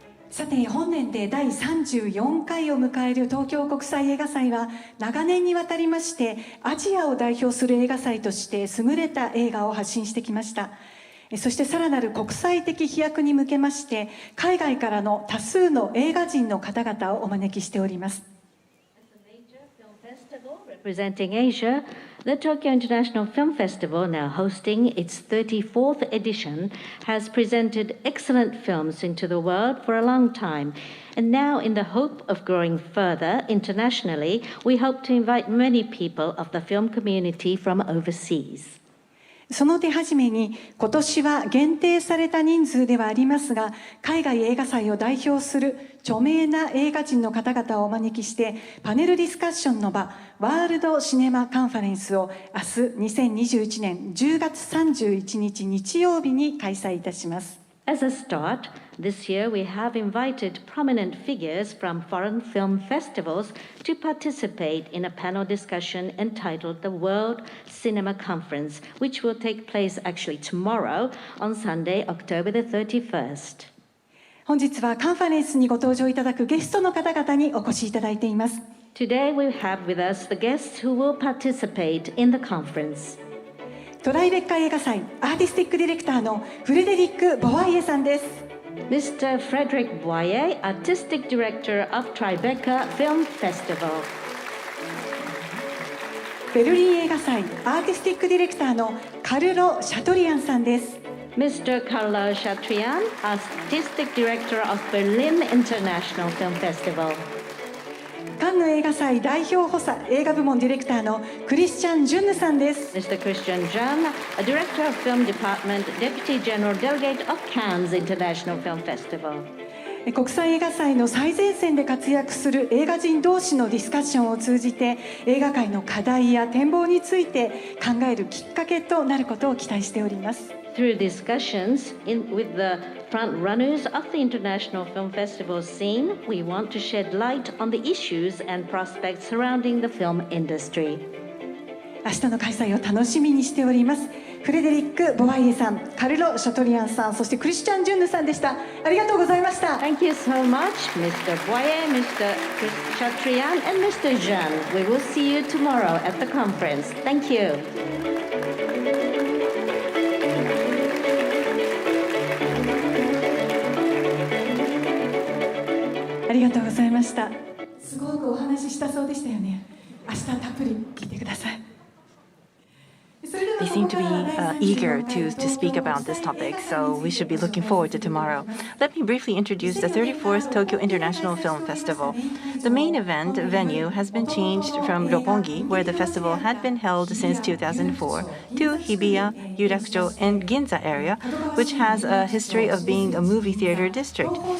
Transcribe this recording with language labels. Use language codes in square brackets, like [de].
[ja] さて本年で第34回を迎える東京国際映画祭は長年にわたりましてアジアを代表する映画祭として優れた映画を発信してきました。そしてさらなる国際的飛躍に向けまして海外からの多数の映画人の方々をお招きしております。 [en] Representing Asia, the Tokyo International Film Festival, now hosting its 34th edition, has presented excellent films into the world for a long time. And now, in the hope of growing further internationally, we hope to invite many people of the film community from overseas. [ja] その手始めに今年は限定された人数ではありますが海外映画祭を代表する著名な映画人の方々をお招きしてパネルディスカッションの場ワールドシネマカンファレンスを明日2021年10月31日日曜日に開催いたします。 [en] As a start, this year we have invited prominent figures from foreign film festivals to participate in a panel discussion entitled the World Cinema Conference, which will take place actually tomorrow on Sunday, October the 31st. [ja] 本日はカンファレンスにご登場いただくゲストの方々にお越しいただいています。 [en] Today we have with us the guests who will participate in the conference. [ja] トライベッカ映画祭アーティスティックディレクターのフレデリック・ボワイエさんです。 [en] Mr. Frederick Boyer, Artistic Director of Tribeca Film Festival. [ja] ベルリン映画祭アーティスティックディレクターのカルロ・シャトリアンさんです。 [en] Mr. Carlo Chatrian, Artistic Director of Berlin International Film Festival. [ja] カンヌ映画祭代表補佐映画部門ディレクターのクリスチャン・ジュンヌさんです。 [en] Mr. Christian Jun, a Director of Film Department, Deputy General Delegate of Cannes International Film Festival. [ja] 国際映画祭の最前線で活躍する映画人同士のディスカッションを通じて映画界の課題や展望について考えるきっかけとなることを期待しております。 [en] Through discussions with the front runners of the international film festival scene, we want to shed light on the issues and prospects surrounding the film industry. [ja] 明日の開催を楽しみにしております。フレデリック・ボワイエさん、カルロ・シャトリアンさん、そしてクリスチャン・ジュンヌさんでした。ありがとうございました。 [en] Thank you so much, Mr. Boyer, Mr. Chatrian, and Mr. Jean. We will see you tomorrow at the conference. Thank you. [ja] ありがとうございました。すごくお話ししたそうでしたよね。明日たっぷり聞いてください。 [en] They seem to be eager to speak about this topic, so we should be looking forward to tomorrow. Let me briefly introduce the 34th Tokyo International Film Festival. The main event venue has been changed from Roppongi, where the festival had been held since 2004, to Hibiya, Yurakucho, and Ginza area, which has a history of being a movie theater district.